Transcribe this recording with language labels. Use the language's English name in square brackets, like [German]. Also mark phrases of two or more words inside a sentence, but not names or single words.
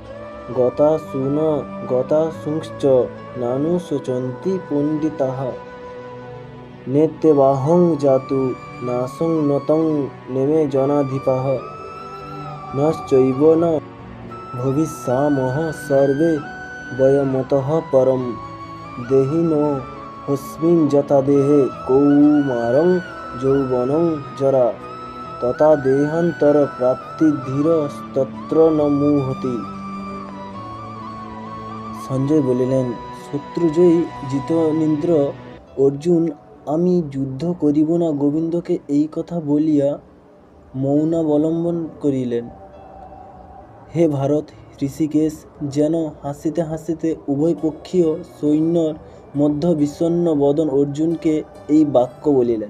[Sanskrit] गतासूंश्च नानुशोचन्ति पण्डिताः नेत्यवाहं जातु नासं नतं नेमे जनाधिपाः नश्चैव न भविष्यामः सर्वे वयमतः परं देहिनो हस्मिन् यथा देहे कौमारं यौवनं जरा तथा देहान्तर प्राप्तिधीरस्तत्र न मुह्यति। [Bangla] সঞ্জয় বলিলেন, শত্রুজয়ী জিতনীন্দ্র অর্জুন, আমি যুদ্ধ করিব না গোবিন্দকে এই কথা বলিয়া মৌনাবলম্বন করিলেন। হে ভারত, ঋষিকেশ যেন হাসিতে হাসিতে উভয়পক্ষীয় সৈন্যর মধ্য বিষণ্ণ বদন অর্জুনকে এই বাক্য বলিলেন।